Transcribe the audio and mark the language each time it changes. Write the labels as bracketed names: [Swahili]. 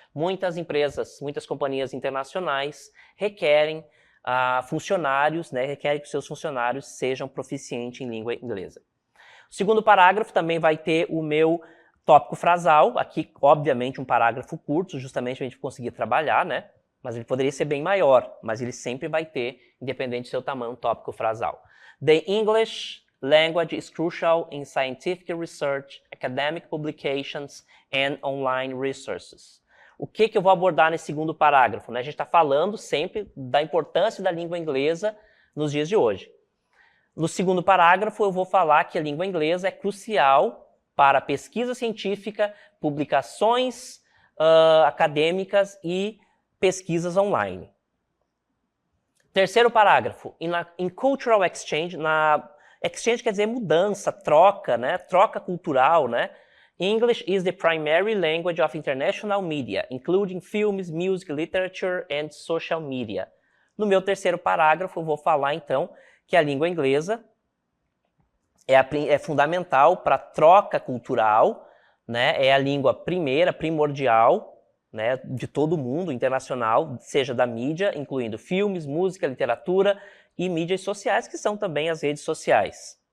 [Portuguese] Muitas empresas, muitas companhias internacionais requerem funcionários, né, requerem que seus funcionários sejam proficientes em língua inglesa. O segundo parágrafo também vai ter o meu tópico frasal, aqui, obviamente, um parágrafo curto, justamente para a gente conseguir trabalhar, né? mas ele poderia ser bem maior, mas ele sempre vai ter, independente do seu tamanho, um tópico frasal. [English] The English language is crucial in scientific research, academic publications and online resources. [Portuguese] O que eu vou abordar nesse segundo parágrafo? A gente está falando sempre da importância da língua inglesa nos dias de hoje. No segundo parágrafo, eu vou falar que a língua inglesa é crucial para pesquisa científica, publicações acadêmicas e pesquisas online. Terceiro parágrafo, [English] in cultural exchange, [Portuguese] exchange quer dizer mudança, troca, né? Troca cultural, né? [English] English is the primary language of international media, including films, music, literature and social media. [Portuguese] No meu terceiro parágrafo, eu vou falar, então, que a língua inglesa é fundamental para a troca cultural, né? É a língua primeira, primordial, né, de todo mundo, internacional, seja da mídia, incluindo filmes, música, literatura e mídias sociais, que são também as redes sociais.